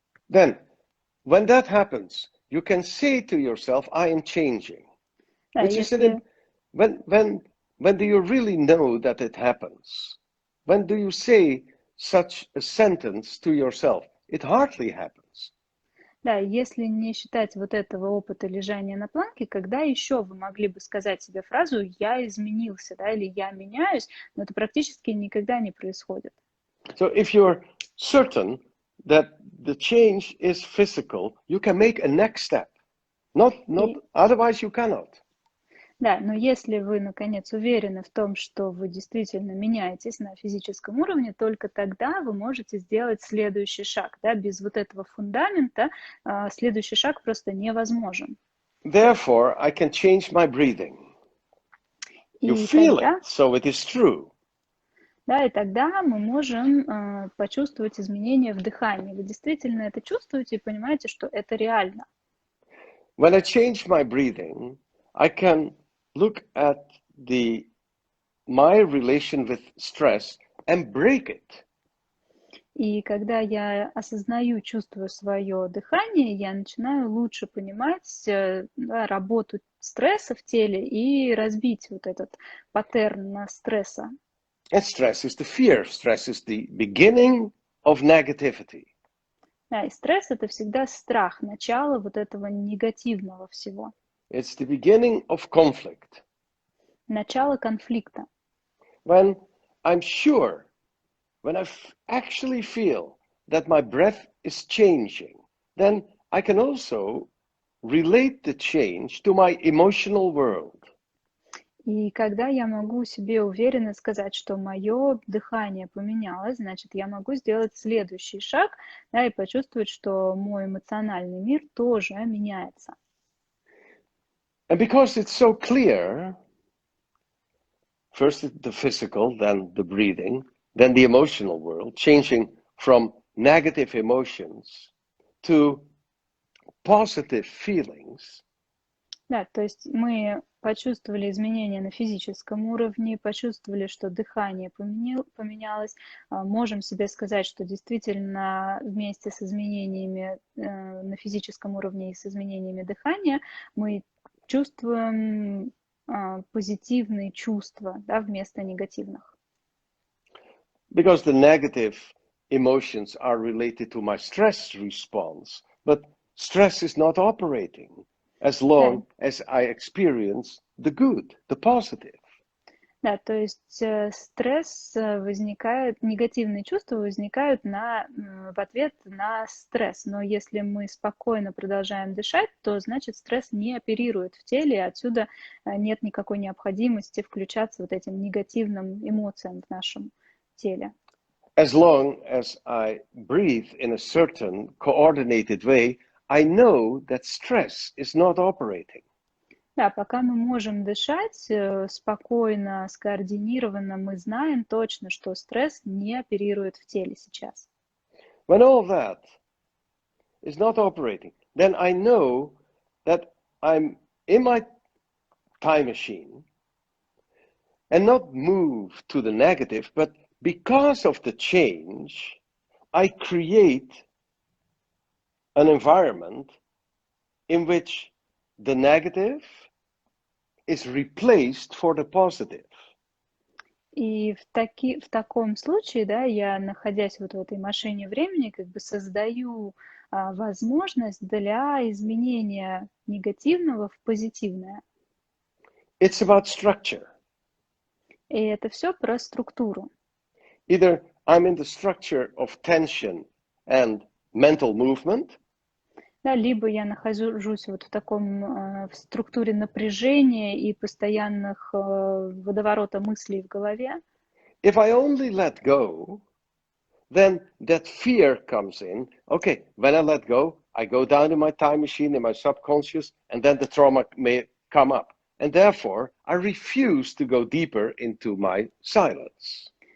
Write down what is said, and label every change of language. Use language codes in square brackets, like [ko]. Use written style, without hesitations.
[en] Then, when that happens, you can say to yourself, I am changing. [ru] Да, [en] Which [ru] если... [en] is when do you really know that it happens? When do you say such a sentence to yourself? It hardly happens. [ru] Да, если не считать вот этого опыта лежания на планке, когда еще вы могли бы сказать себе фразу «я изменился», да, или «я меняюсь», но это практически никогда не происходит. [en] So if you're certain that the change is physical, you can make a next step. Otherwise you cannot. [ru] Да, но если вы, наконец, уверены в том, что вы действительно меняетесь на физическом уровне, только тогда вы можете сделать следующий шаг. Да? Без вот этого фундамента следующий шаг просто невозможен. [en] Therefore, I can change my breathing. You feel it, so it is true. [ru] Да, и тогда мы можем почувствовать изменения в дыхании. Вы действительно это чувствуете и понимаете, что это реально. [en] When I change my breathing, I can look at my relation with stress and break it. [ru] И когда я осознаю, чувствую свое дыхание, я начинаю лучше понимать работу стресса в теле и разбить вот этот паттерн стресса. [en] And stress is the fear. Stress is the beginning of negativity. [ru] Да, и стресс — это всегда страх, начало вот этого негативного всего, [en] It's the beginning of conflict. [ru] начало конфликта. [en] When I'm sure, when actually feel that my breath is changing, then I can also relate the change to my emotional world. [ru] И когда я могу себе уверенно сказать, что мое дыхание поменялось, значит, я могу сделать следующий шаг, да, и почувствовать, что мой эмоциональный мир тоже меняется. [en] And because it's so clear, first the physical, then the breathing, then the emotional world, changing from negative emotions to positive feelings. [ru] Да, то есть мы почувствовали изменения на физическом уровне, почувствовали, что дыхание поменялось, можем себе сказать, что действительно вместе с изменениями на физическом уровне и с изменениями дыхания мы чувствуем позитивные чувства, да, вместо негативных. [en] Because the negative emotions are related to my stress response, but stress is not operating as long as I experience the good, the positive. [ru] Да, то есть стресс возникает, негативные чувства возникают в ответ на стресс. Но если мы спокойно продолжаем дышать, то значит стресс не оперирует в теле, и отсюда нет никакой необходимости включаться вот этим негативным эмоциям в нашем теле. [en] As long as I breathe in a certain coordinated way, I know that stress is not operating. [ru] Да, пока мы можем дышать спокойно, скоординированно, мы знаем точно, что стресс не оперирует в теле сейчас. [en] When all that is not operating, then I know that I'm in my time machine and not move to the negative, but because of the change, I create an environment in which the negative is replaced for the positive. [ru] И в таком случае, да, я, находясь вот в этой машине времени, как бы создаю возможность для изменения негативного в позитивное. [en] It's about structure. [ru] И это все про структуру. [en] Either I'm in the structure of tension and mental movement, [ru] Да, либо я нахожусь вот в структуре напряжения и постоянных водоворота мыслей в голове. [en] if I only let go, then that fear comes in. Okay, when I let go, I go down in my time machine, in my subconscious, and then the trauma may come up. And therefore, I refuse to go deeper into my silence.